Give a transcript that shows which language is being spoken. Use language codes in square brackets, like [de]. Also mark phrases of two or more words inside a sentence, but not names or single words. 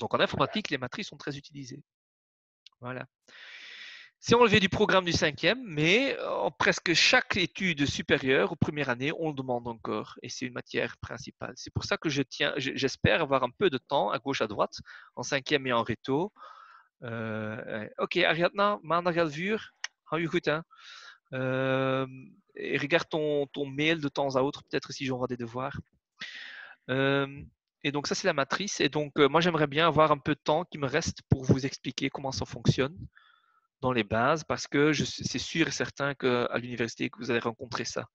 [fr] Donc en informatique, les matrices sont très utilisées. Voilà. C'est enlevé du programme du 5e, mais en presque chaque étude supérieure, aux premières années, on le demande encore. Et c'est une matière principale. C'est pour ça que j'espère avoir un peu de temps à gauche, à droite, en 5e et en réto. [nl] Ok, Ariadna, maandag 11 uur. Hou je goed, [fr] hein? Et regarde ton mail de temps à autre, peut-être si j'envoie des devoirs. Et donc ça, c'est la matrice. Et donc, moi, j'aimerais bien avoir un peu de temps qui me reste pour vous expliquer comment ça fonctionne dans les bases, parce que c'est sûr et certain qu'à l'université, que vous allez rencontrer ça.